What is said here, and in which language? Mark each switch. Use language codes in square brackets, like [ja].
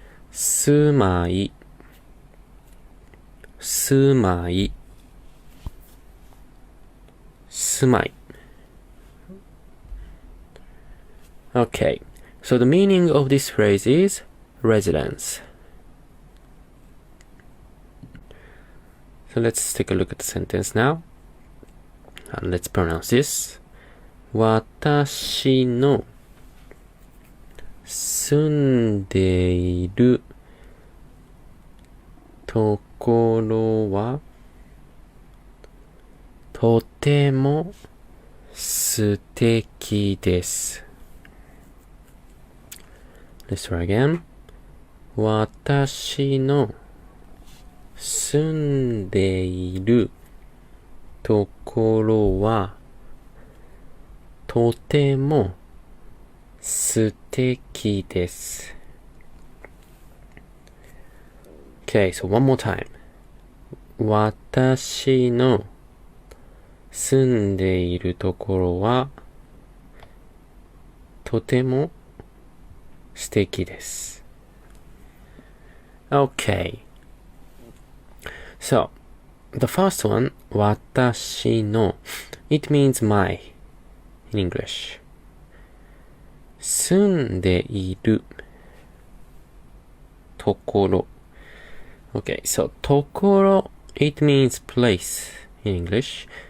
[ja] 住まい住まい住まい [en] Okay. So the meaning of this phrase is residence. So let's take a look at the sentence now. And let's pronounce this. [ja] 私の住んでいるところはとても素敵です。 [en] Let's try again. [ja] 私の住んでいるところはとても素敵です。 [en] Okay, so one more time. [ja] 私の住んでいるところはとても素敵です。 [en] Okay. So, the first one, [ja] 私の, [en] it means my in English. [ja] 住んでいるところ. [en] Okay, so [ja] ところ, [en] it means place in English.